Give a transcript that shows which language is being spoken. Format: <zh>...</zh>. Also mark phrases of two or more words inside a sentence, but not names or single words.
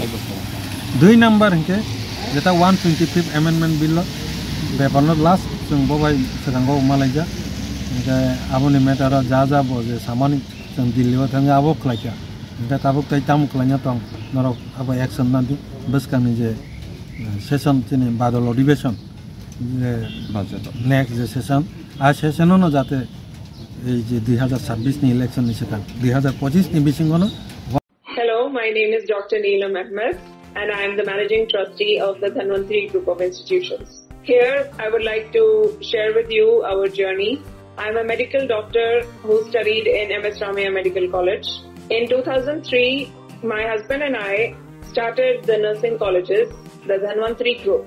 <brx>2 नम्बर हंके जेता 125</brx> <en>amendment bill</en> <brx>बेपारनो लास्ट जों बबाय सगांगो मालायजा ओंखाय आबोनि मेटार जा बो जे सामानि जों दिल्लीयाव थाङो आबो खलायका ओंखाय ताबो तै तामु खलायना दं नरक आबो एक्शन नादि बसकानि जे सेशन चिनि</brx> <hi>बादल अधिवेशन</hi> <brx>नेक्स्ट जे सेशन आ सेशन न जाते ए जे 2026 नि इलेक्शन नि सेकान 2025 नि बिसिंगनो</brx> <en>Hello, my name is Dr. Neelam Ahmed and I am the managing trustee of the Dhanvantri Group of Institutions. Here, I would like to share with you our journey. I am a medical doctor who studied in MS Ramaiah Medical College. In 2003, my husband and I started the nursing colleges, the Dhanvantri Group.</en>